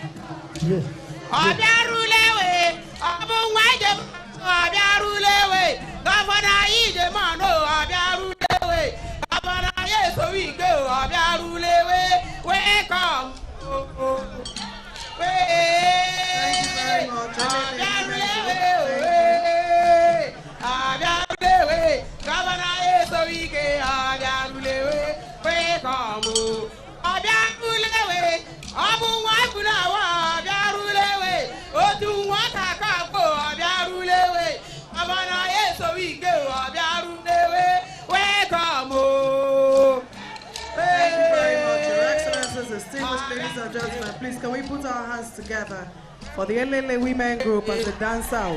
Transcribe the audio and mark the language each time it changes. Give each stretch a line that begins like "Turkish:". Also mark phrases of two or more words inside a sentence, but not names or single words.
English: Abiarulewe, Abunwaje, Abiarulewe, Governor Idemano, Abiarulewe, Governor, so we go, Abiarulewe, wake up. Thank you very much. Governor, so we go, Abiarulewe, wake up. Distinguished ladies and gentlemen, please can we put our hands together for the Elele Women Group as they dance out.